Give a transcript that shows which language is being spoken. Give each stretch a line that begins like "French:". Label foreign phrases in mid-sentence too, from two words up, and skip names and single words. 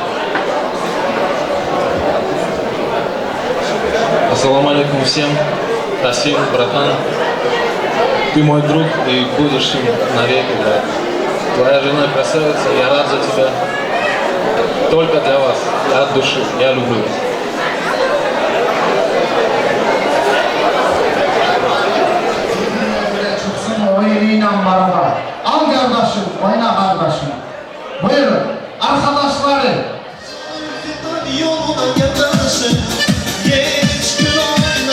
Russian: Ассаламу алейкум всем. Тасим, братан, ты мой друг и будешь им навеки, брат. Твоя жена красавица, я рад за тебя. Только для вас, от души, я люблю вас.
Turkish: Çıksın oyunuyla beraber. Al kardeşim, oyna kardeşim. Buyurun, arkadaşları. Yoluna gelirsin, geç gün oyna.